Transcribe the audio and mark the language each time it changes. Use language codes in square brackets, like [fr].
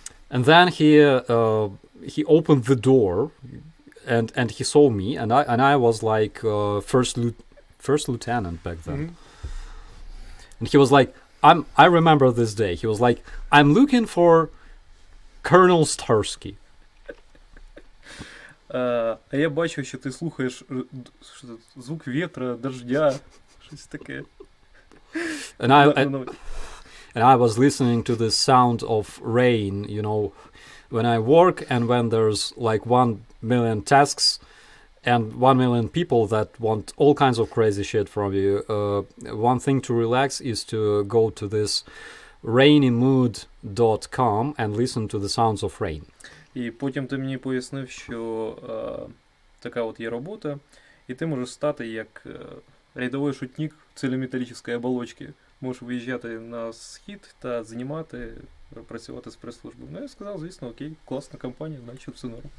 [en] And then he opened the door, and he saw me, and I was like first lieutenant back then. And he was like, I remember this day. He was like, I'm looking for Colonel Starsky. [uk] А я бачу, що ти слухаєш що це, звук вітра, дождя, щось таке. [en] And I was listening to the sound of rain, you know, when I work and when there's like 1 million tasks and 1 million people that want all kinds of crazy shit from you. One thing to relax is to go to this rainymood.com and listen to the sounds of rain. [uk] І потім ти мені пояснив, що така от є робота, і ти можеш стати як рядовий шутник цілеметалічної оболочки. Можеш виїжджати на схід та знімати, працювати з прес-службою. Ну, я сказав, звісно, окей, класна компанія, значить все норм.